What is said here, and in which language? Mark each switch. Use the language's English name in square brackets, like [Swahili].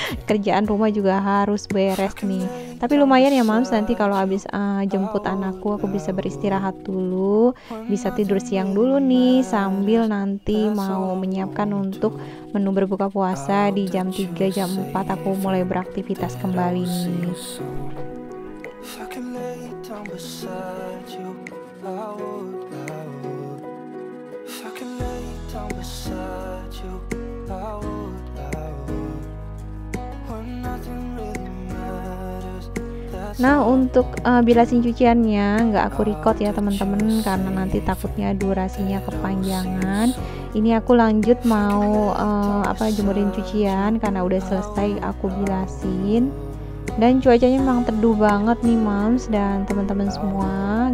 [Indonesian] Kerjaan rumah juga harus beres nih, tapi lumayan ya Mams, nanti kalau habis jemput anakku aku bisa beristirahat dulu, bisa tidur siang dulu nih sambil nanti mau menyiapkan untuk menu berbuka puasa di jam 3 jam 4 aku mulai beraktivitas kembali nih. [English] If I can lay down beside you, I would, I would. If I can lay down beside you, I would, I would. When nothing really matters. [Indonesian] Nah, untuk bilasin cuciannya nggak aku record ya teman-teman karena nanti takutnya durasinya kepanjangan. Ini aku lanjut mau jemurin cucian karena udah selesai aku bilasin. Dan cuacanya memang teduh banget nih Mams dan teman-teman semua.